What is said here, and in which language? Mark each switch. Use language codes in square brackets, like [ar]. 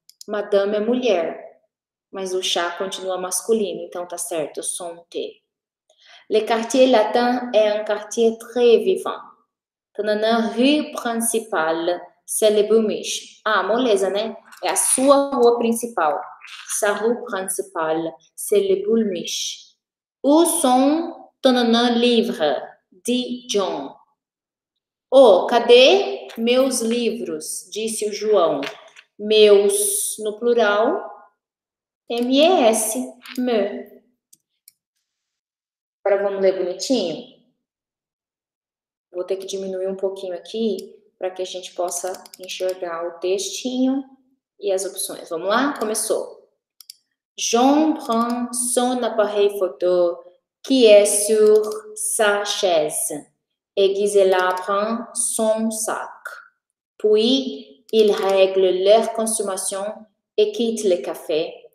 [pt] Madame é mulher, mas o chá continua masculino, então tá certo, [fr] son thé. Le quartier latin est un quartier très vivant. Rue principale, c'est le Boulmiche. [pt] Ah, moleza, né? É a sua rua principal. [fr] Sa rue principale, c'est le Boulmiche. Où sont livre, de John. [pt] Oh, cadê meus livros? Disse o João. Meus, no plural, M-E-S, me. Agora vamos ler bonitinho? Vou ter que diminuir um pouquinho aqui para que a gente possa enxergar o textinho e as opções. Vamos lá? Começou. [fr] John prend son appareil photo qui est sur sa chaise, et Gisela prend son sac. Puis, ils règlent leur consommation et quittent le café.